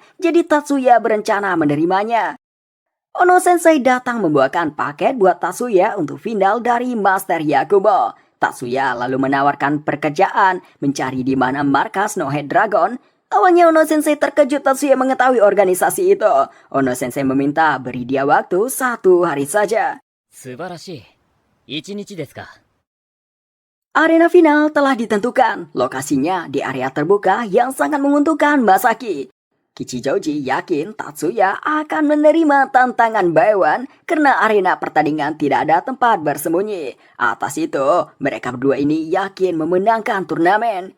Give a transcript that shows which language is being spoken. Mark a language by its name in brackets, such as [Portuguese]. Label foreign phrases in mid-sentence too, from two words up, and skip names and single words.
[Indonesian] Jadi Tatsuya berencana menerimanya. Ono Sensei datang membawakan paket buat Tatsuya untuk final dari Master Yakumo. Tatsuya lalu menawarkan pekerjaan mencari di mana markas No Head Dragon. Awalnya Ono Sensei terkejut Tatsuya mengetahui organisasi itu. Ono Sensei meminta beri dia waktu 1 hari saja. [Japanese] 素晴らしい。1日ですか。 [Indonesian] Arena final telah ditentukan. Lokasinya di area terbuka yang sangat menguntungkan Masaki. Kichijoji yakin Tatsuya akan menerima tantangan Baiwan karena arena pertandingan tidak ada tempat bersembunyi. Atas itu, mereka berdua ini yakin memenangkan turnamen.